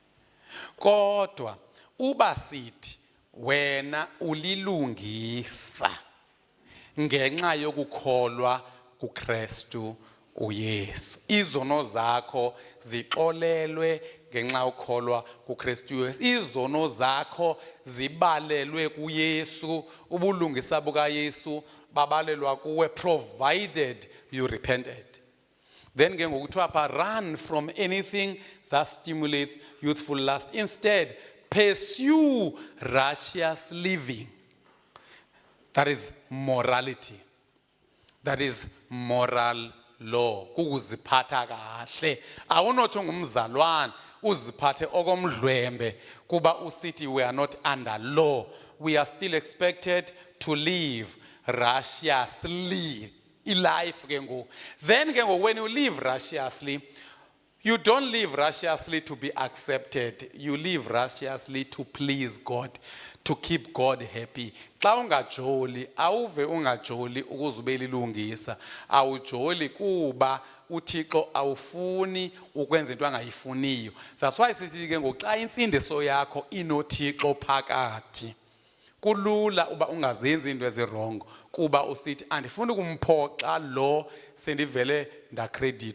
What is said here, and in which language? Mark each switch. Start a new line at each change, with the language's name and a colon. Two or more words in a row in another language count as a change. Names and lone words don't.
Xhosa: Kodwa uba sithi wena ulilungisa ngenxa yokukholwa kuKristu uYesu. Izono zakho zixolelwe ngenxa yokukholwa kuKristu uYesu. Izono zakho zibalelwe kuYesu, ubulungisa bukaYesu babalelwa kuwe
English: provided you repented. Then
Xhosa: ke ngokuthiwa pha
English: run from anything that stimulates youthful lust. Instead, pursue righteous living. That is morality. That is moral law.
Xhosa: Kukuziphatha kahle. Awunothi ngumzalwane uziphathe okomdlwembe kuba usithi
English: we are not under law. We are still expected to live righteously. Life
Xhosa: ke ngoku.
English: Then
Xhosa: ke ngoku
English: when you live righteously, you don't live righteously to be accepted. You live righteously to please God, to keep God happy.
Xhosa: Xa ungajoli, awuve ungajoli ukuze ube lilungisa. Awujoli kuba uThixo awufuni ukwenza into angayifuniyo.
English: That's why
Xhosa: sithi ke ngoku xa insindiso yakho inoThixo phakathi, kulula uba ungazenzi into ezirongo kuba usithi andifuni kumphoxa lo sendivele ndacredit.